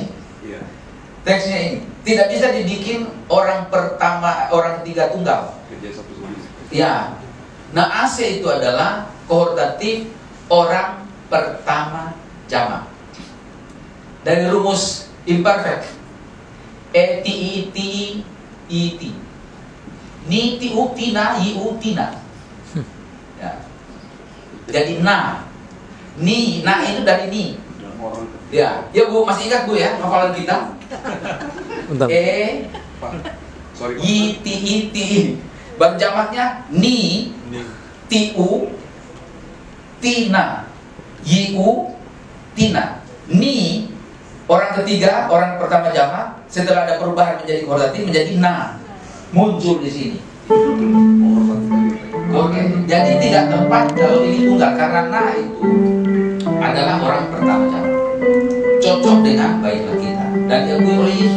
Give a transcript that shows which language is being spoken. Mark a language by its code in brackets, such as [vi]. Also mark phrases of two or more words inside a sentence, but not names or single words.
[id] Iya. Teksnya ini tidak bisa dibikin orang pertama, orang ketiga tunggal. Kerja satu sama lain. Ya. Naase itu adalah kohortatif orang pertama jamak. Dari rumus imperfect. E-T-I-T-I-T. Ni ti-u tina i-u tina. Ya. Jadi na. Ni, na itu dari ni. Orang Ya, ya Bu, masih ingat Bu ya hafalan kita? Bentar. Pak. Sorry Pak. I-T-I-T-I. Baru jamaknya ni, ti-u, tina, yi-u, tina. Ni, orang ketiga, orang pertama jamak, setelah ada perubahan menjadi kohortatif menjadi na. Muncul di sini. Oke, jadi tidak tepat kalau ini tunggal karena na itu adalah orang pertama jamak. Cocok dengan baiklah kita dan diakui oleh Yesus.